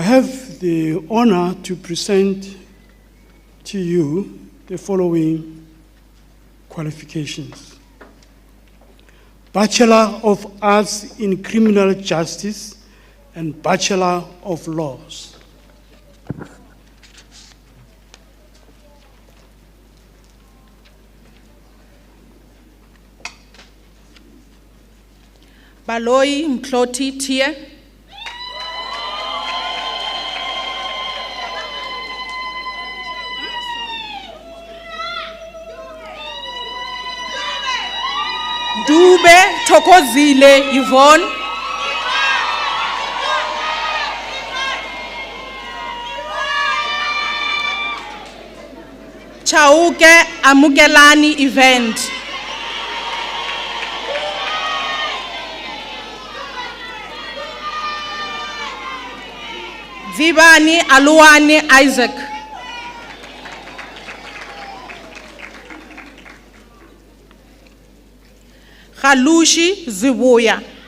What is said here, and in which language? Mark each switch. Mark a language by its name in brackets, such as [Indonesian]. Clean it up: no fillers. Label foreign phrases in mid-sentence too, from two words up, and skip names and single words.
[English] have the honor to present to you the following qualifications. Bachelor of Arts in Criminal Justice and Bachelor of Laws. Baloyi Mkloti Tie. Dube Thokozile Yvonne. Chauke Amukelani Event. Zibani Aluani Isaac. Khalushi Zibuya.